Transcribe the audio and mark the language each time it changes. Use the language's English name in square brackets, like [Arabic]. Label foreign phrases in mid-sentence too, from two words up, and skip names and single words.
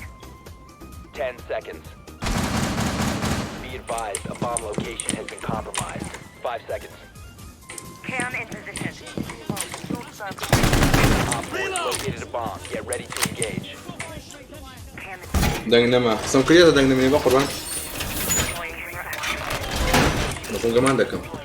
[English] 10 seconds. Be advised, a bomb location has been compromised. 5 seconds. Cam in position. Op 4 located a bomb. Get ready to engage. Cam in position. [Central Kurdish] دەنگ نەما قسەم کردێتە دەنگ نەمێنێ بە قوربان [English] Deploying camera action. [Central Kurdish] بە خۆگەمان دەکەم